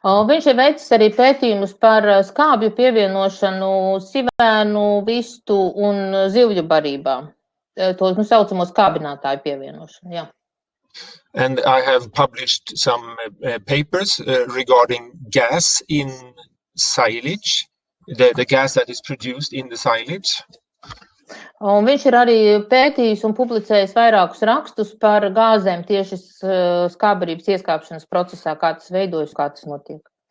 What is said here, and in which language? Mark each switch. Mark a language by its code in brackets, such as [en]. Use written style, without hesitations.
[lv] Viņš ir veicis arī pētījumus par skābju pievienošanu sivēnu, vistu un zivju barībā. To saucamo skābinātāju pievienošanu, jā. [en] And I have published some papers regarding gas in silage, the gas that is produced in the silage. [lv] Un viņš ir arī pētījis un publicējis vairākus rakstus par gāzēm tieši skābarības ieskāpšanas procesā, kā tas veidojas, kā tas notiek.